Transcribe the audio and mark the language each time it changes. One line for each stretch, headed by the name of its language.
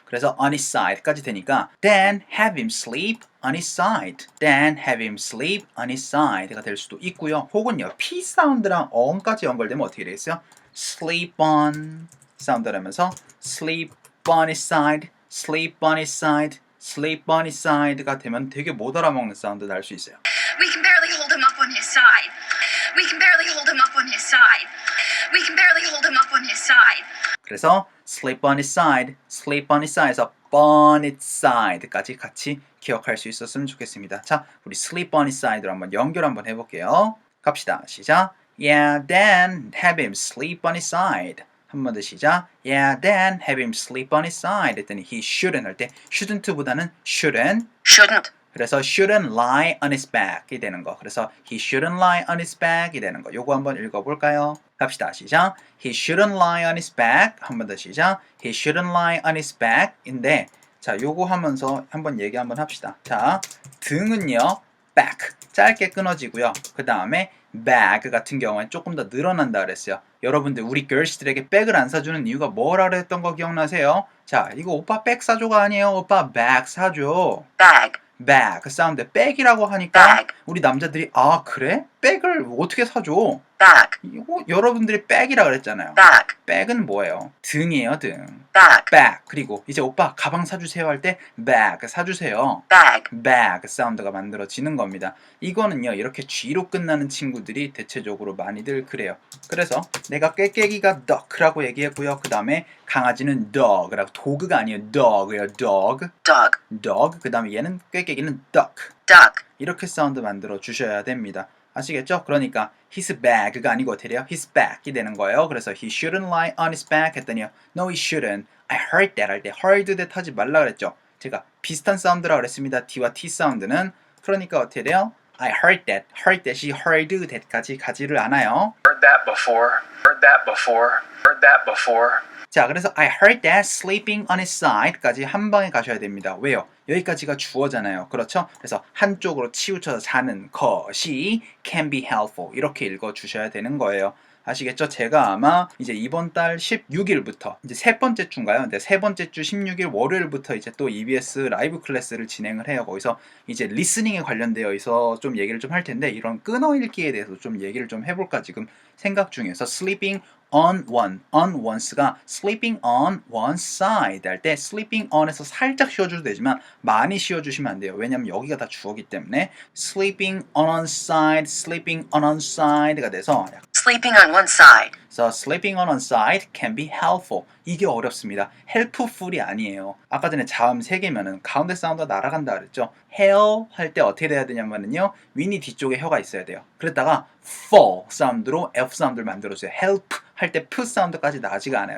Korean: 그래서
English: on his side까지
Korean: 되니까
English: then have him sleep on his side. then have him sleep on his side가
Korean: 될 수도 있고요. 혹은요 P 사운드랑 on까지 연결되면 어떻게 되겠어요?
English: sleep on 사운드라면서 sleep on his side, sleep on his side, sleep on his side가 되면
Korean: 되게 못 알아먹는 사운드 날 수 있어요.
English: We can barely hold him up on his side. We can barely hold him up on his side. We can barely hold him up on his side. 그래서 sleep on his side, sleep on his side에서 on its side까지
Korean: 같이 기억할 수 있었으면 좋겠습니다. 자, 우리 sleep on his side로 한번 연결 한번 해볼게요. 갑시다. 시작.
English: Yeah, then have him sleep on his side.
Korean: 한 번 더 시작.
English: Yeah, then have him sleep on his side.
Korean: 했더니
English: he shouldn't 할 때 shouldn't보다는 shouldn't.
Korean: 그래서
English: shouldn't lie on his back이 되는 거. 그래서 he shouldn't lie on his back이 되는 거.
Korean: 요거 한번 읽어볼까요? 갑시다. 시작.
English: He shouldn't lie on his back.
Korean: 한 번 더 시작.
English: He shouldn't lie on his back
Korean: 인데 자, 요거 하면서 한번 얘기 한번 합시다. 자, 등은요. back. 짧게 끊어지고요. 그 다음에 bag 같은 경우에 조금 더 늘어난다 그랬어요. 여러분들 우리 girls들에게 백을 안 사주는 이유가 뭐라 그랬던 거 기억나세요? 자, 이거 오빠 백 사줘가 아니에요. 오빠 bag 사줘. bag 사운드 백이라고 하니까
English: Bag.
Korean: 우리 남자들이 아 그래? 백을 어떻게 사줘?
English: Back.
Korean: 이거 여러분들이 백이라 그랬잖아요.
English: Back.
Korean: 백은 뭐예요? 등이에요 등.
English: Back.
Korean: bag 그리고 이제 오빠 가방 사주세요 할 때 bag 사주세요.
English: Bag.
Korean: bag 사운드가 만들어지는 겁니다. 이거는요 이렇게 G로 끝나는 친구들이 대체적으로 많이들 그래요. 그래서 내가 꾀깨기가 duck라고 얘기했고요. 그 다음에 강아지는 dog라고 도그가 아니에요.
English: dog예요. dog. Dog.
Korean: dog 그 다음에 얘는 꾀깨기는 duck
English: Duck.
Korean: 이렇게 사운드 만들어 주셔야 됩니다. 아시겠죠? 그러니까 his bag가 아니고 어떻게 돼요? his back이 되는 거예요.
English: 그래서 he shouldn't lie on his back 했더니요. No, he shouldn't. I heard that 할 때 heard that
Korean: 하지 말라 그랬죠. 제가 비슷한 사운드라고 그랬습니다. D와 T 사운드는. 그러니까 어떻게 돼요?
English: I heard that이 heard that까지 가지를 않아요. Heard that before. Heard that before. Heard that before. 자, 그래서 I heard that sleeping on his side까지
Korean: 한 방에 가셔야 됩니다. 왜요? 여기까지가 주어잖아요. 그렇죠? 그래서 한쪽으로 치우쳐서 자는 것이
English: can be helpful
Korean: 이렇게 읽어주셔야 되는 거예요. 아시겠죠? 제가 아마 이제 이번 달 16일부터 이제 세 번째 주인가요? 근데 세 번째 주 16일 월요일부터 이제 또 EBS 라이브 클래스를 진행을 해요. 거기서 이제 리스닝에 관련되어 있어 좀 얘기를 좀 할 텐데 이런 끊어읽기에 대해서 좀 얘기를 좀 해볼까 지금 생각 중에서 sleeping on one's,가
English: sleeping on one side
Korean: 할 때 sleeping on에서 살짝 쉬어줘도 되지만 많이 쉬어주시면 안 돼요. 왜냐면 여기가 다 주어기 때문에
English: sleeping on one side, sleeping on one side가 돼서 Sleeping on one side. So sleeping on one side can be helpful.
Korean: 이게 어렵습니다. helpful이 아니에요. 아까 전에 자음 3개면은 가운데 사운드가 날아간다 그랬죠. hell 할 때 어떻게 돼야 되냐면요. 윈이 뒤쪽에 혀가 있어야 돼요. 그랬다가 fall 사운드로 F 사운드를 만들어줘요. help 할 때 P 사운드까지 나지가 않아요.